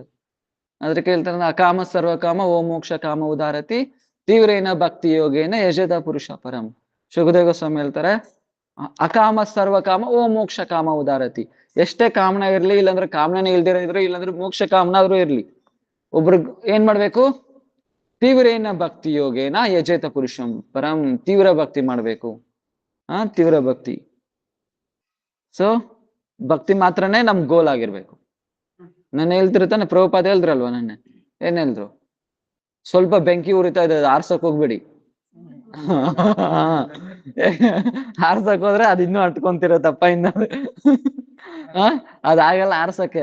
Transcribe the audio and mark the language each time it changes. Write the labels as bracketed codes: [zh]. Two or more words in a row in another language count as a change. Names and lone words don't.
[kn] ಅದಕ್ಕೆ ಹೇಳ್ತಾರೆ, [sa] ಅಕಾಮ ಸರ್ವಕಾಮ ಓ ಮೋಕ್ಷ ಕಾಮ ಉದಾರತಿ ತೀವ್ರೇನ ಭಕ್ತಿ ಯೋಗೇನ ಯಜದ ಪುರುಷ ಪರಂ. [kn] ಸುಖದೇವ ಗೋಸ್ವಾಮಿ ಹೇಳ್ತಾರೆ, [sa] ಅಕಾಮ ಸರ್ವಕಾಮ ಓ ಮೋಕ್ಷ ಕಾಮ ಉದಾರತಿ. [kn] ಎಷ್ಟೇ ಕಾಮನ ಇರ್ಲಿ, ಇಲ್ಲಾಂದ್ರೆ ಕಾಮನೇ ಇಲ್ದಿರ ಇದ್ರು, ಇಲ್ಲಾಂದ್ರೆ ಮೋಕ್ಷ ಕಾಮನಾದ್ರೂ ಇರ್ಲಿ, ಒಬ್ರಿಗೆ ಏನ್ ಮಾಡ್ಬೇಕು? [sa] ತೀವ್ರೇನ ಭಕ್ತಿ ಯೋಗೇನ ಯಜೇತ ಪುರುಷಂ ಪರಂ. [kn] ತೀವ್ರ ಭಕ್ತಿ ಮಾಡ್ಬೇಕು. ತೀವ್ರ ಭಕ್ತಿ. ಸೊ ಭಕ್ತಿ ಮಾತ್ರನೇ ನಮ್ ಗೋಲ್ ಆಗಿರ್ಬೇಕು. ನಾನು ಹೇಳ್ತಿರ್ತಾನೆ, ಪ್ರಭುಪಾದ ಹೇಳಿದ್ರಲ್ವಾ ನೆನ್ನೆ, ಏನ್ ಹೇಳಿದ್ರು? ಸ್ವಲ್ಪ ಬೆಂಕಿ ಉರಿತಾ ಇದೆ, ಆರ್ಸಕ್ ಹೋಗ್ಬೇಡಿ. ಆರ್ಸಕ್ ಹೋದ್ರೆ ಅದ್ ಇನ್ನೂ ಅಟ್ಕೊಂತಿರತ್ತಪ್ಪ, ಅದಾಗಲ್ಲ ಆರ್ಸಕ್ಕೆ.